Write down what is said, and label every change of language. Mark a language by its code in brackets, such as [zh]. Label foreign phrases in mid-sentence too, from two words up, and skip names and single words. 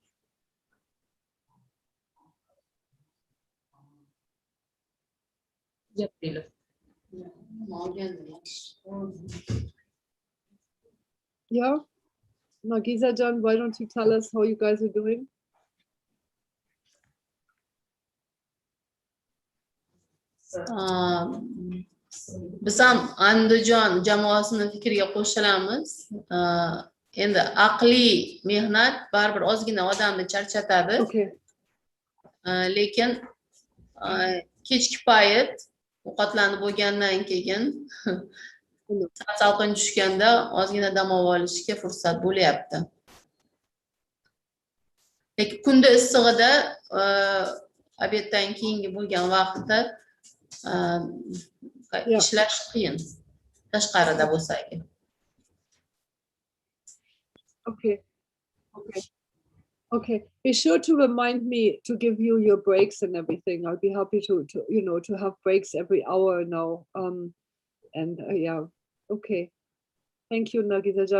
[en] Yeah, Nagiza Jan, why don't you tell us how you guys are doing? [uz] Biz ham Andijon jamoasini fikriga qo'shilamiz. Endi aqliy mehnat baribir ozgina odamni charchatadi. [en] Okay. [uz] Lekin kechki payt ovqatlanib bo'lgandan keyin salqin tushganda ozgina dam olishga fursat bo'lyapti. Lekin kunda issig'ida obeddan keyingi bo'lgan vaqtda ishlash qiyin. Tashqarida bo'lsa kerak. [en] Okay. Okay. Okay. Be sure to remind me to give you your breaks and everything. I'll be happy to to have breaks every hour now. And yeah. Okay. Thank you, Nagita-jan.